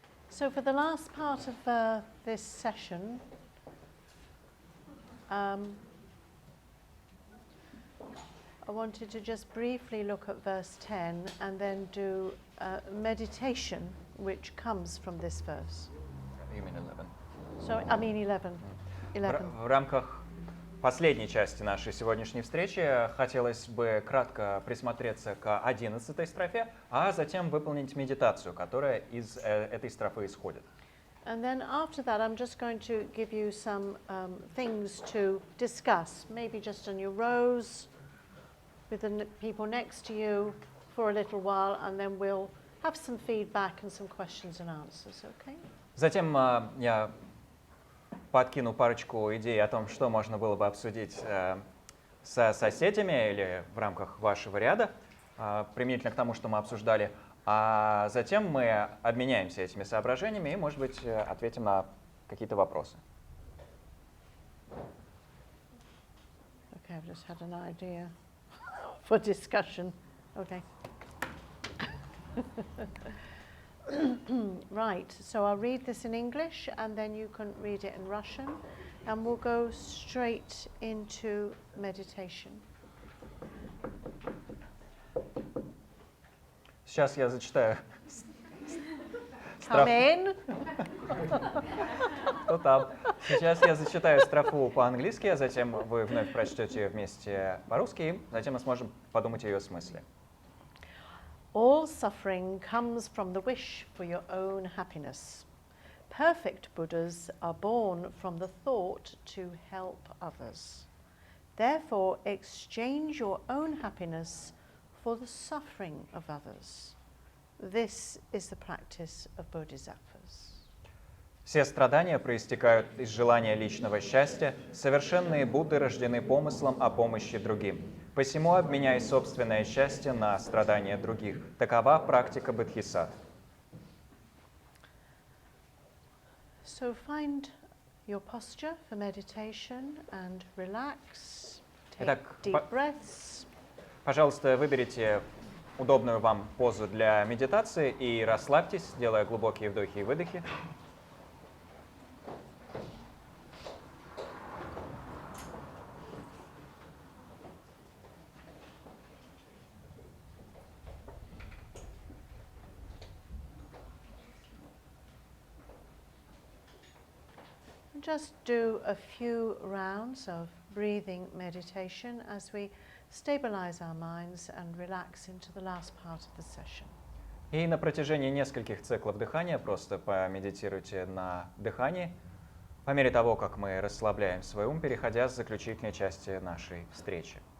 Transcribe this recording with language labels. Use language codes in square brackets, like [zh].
[en] So for the last part of this session, I wanted to just briefly look at verse 10 and then do meditation, which comes from this verse. You mean 11. So, I mean 11. 11. [ru] В рамках последней части нашей сегодняшней встречи хотелось бы кратко присмотреться к 11 строфе, а затем выполнить медитацию, которая из этой строфы исходит. [en] And then after that, I'm just going to give you some things to discuss, maybe just on your rows, with the people next to you for a little while, and then we'll have some feedback and some questions and answers, okay? [ru] Затем я подкину парочку идей о том, что можно было бы обсудить со соседями или в рамках вашего ряда, применительно к тому, что мы обсуждали. А затем мы обменяемся этими соображениями и, может быть, ответим на какие-то вопросы. [en] Okay, I've just had an idea for discussion. Okay. Right, so I'll read this in English and then you can read it in Russian and we'll go straight into meditation. [ru] Сейчас я зачитаю. [en] Come in. [ru] Кто там? Сейчас я зачитаю строфу по-английски, а затем вы вновь прочтете ее вместе по-русски, и затем мы сможем подумать о ее смысле. [en] All suffering comes from the wish for your own happiness. Perfect Buddhas are born from the thought to help others. Therefore, exchange your own happiness for the suffering of others. This is the practice of bodhisattvas. [ru] Все страдания проистекают из желания личного счастья. Совершенные Будды рождены помыслом о помощи другим. Посему обменяй собственное счастье на страдания других. Такова практика бодхисаттв. [en] So find your posture for meditation and relax. Take [ru] Итак, [en] deep breaths. [ru] Пожалуйста, выберите удобную вам позу для медитации и расслабьтесь, делая глубокие вдохи и выдохи. [en] Just do a few rounds of breathing meditation as we stabilize our minds and relax into the last part of the session. [ru] И на протяжении нескольких циклов дыхания просто помедитируйте на дыхании, по мере того, как мы расслабляем свой ум, переходя с заключительной части нашей встречи.